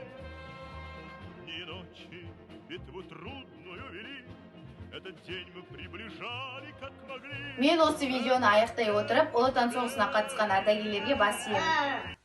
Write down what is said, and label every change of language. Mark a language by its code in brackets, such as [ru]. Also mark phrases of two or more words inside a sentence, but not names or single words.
[ru] Ни ночи битву трудную вели, этот день мы приближали, как могли. [kk] Мен осы видеоны аяқтай отырып, Ұлы Отан соғысына қатысқан ардагерлерге бас иемін.